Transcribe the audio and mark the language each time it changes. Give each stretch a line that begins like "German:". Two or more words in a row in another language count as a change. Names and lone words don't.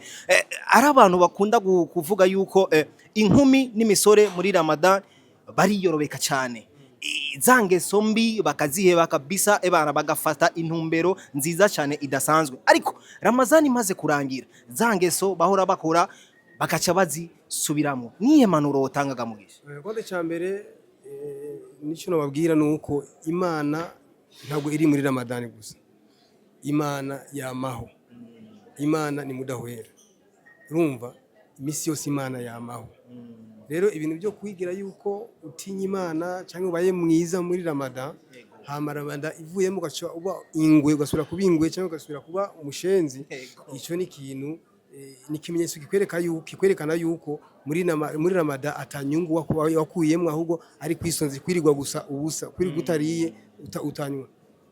Rundi: Ari abantu bakunda kuvuga yuko inkumi n'imisore muri Ramadan bariyorobeka cyane. Zangeso mbi bakaziheba kabisa, ebana bagafata intumbero nziza cyane idasanzwe. Ariko Ramazan imaze kurangira zangeso bahora bakora bakaca bazisubiramo. Niye manuro utangaga mugisha? Konde cyambere nicyo nababwira nuko Imana ntabwo iri muri Ramadan gusa. Imana yamaho. Imana ni mudahwera. Urumva imisi yose Imana yamaho. Rero ibintu byo kwigira yuko utinya Imana cyangwa ubaye mwiza muri Ramadan, hama Ramadan ivuyemo gacha uba ingwe ugasubira kuba ingwe cyangwa ugasubira kuba umushenzi, icyo ni kintu ni kimenyetso kikwerekana yuko muri Ramadan atanyungu wakuyemo ahubwo ari kwisonzi kwirirwa gusa ubusa kuri gutariye utanywa.